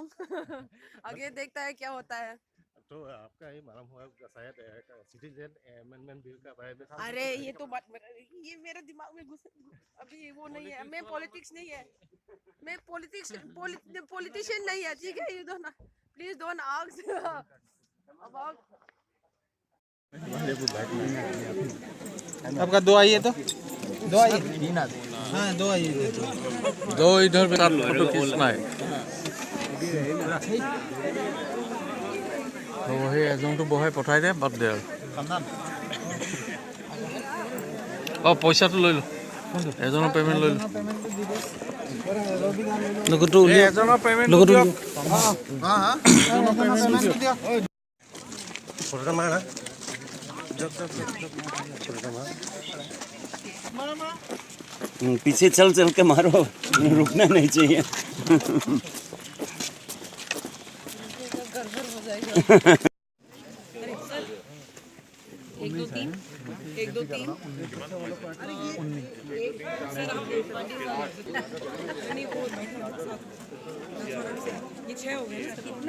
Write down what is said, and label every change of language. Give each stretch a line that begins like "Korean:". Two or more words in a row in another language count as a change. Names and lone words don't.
Hindi: आगे देखता है क्या होता है। तो आपका ये मालूम हुआ शायद
English: citizen amendment bill
Hindi: का बारे में? अरे ये तो बात ये मेरे दिमाग में घुस अभी वो नहीं है। मैं पॉलिटिक्स नहीं है, मैं पॉलिटिशियन नहीं है, ठीक है?
English: you don't please don't ask about.
Hindi: आपका दो आइए तो दो आइए हाँ दो आइए दो इधर पे फोटो खींचना है तो वही
Assamese: एजनটো বহাই পঠাই দে বাদ দে আৰু পইচাটো লৈ ল এজনৰ পেমেন্ট লৈ ল লগটো উলিয়া এজনৰ পেমেন্ট লগটো
Hindi: फोटो मारा पीछे चल चल के मारो, रुकना नहीं चाहिए। एक दो तीन ये 6 हो गए ना?